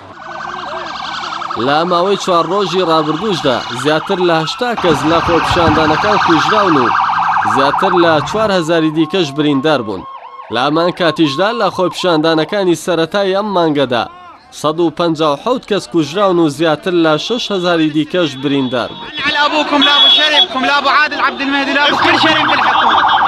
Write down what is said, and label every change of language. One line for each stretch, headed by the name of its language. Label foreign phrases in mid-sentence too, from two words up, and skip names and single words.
Central Kurdish: لە ماوەی 4 ڕۆژی ڕابردووشدا زیاتر لە 80 کەس لە خۆپیشاندانەکان کوژراون و زیاتر لە 4000 دیکەش بریندار بوون. لە هەمان کاتیشدا لە خۆپیشاندانەکانی سەرەتای ئەم مانگەدا 157 کەس کوژراون و زیاتر لە 6000 دیکەش بریندار بوون.
Arabic: على ابوكم لا ابو شريفكم لا ابو عادل عبدالمهدي لا ابو كل شريف بالحكومه.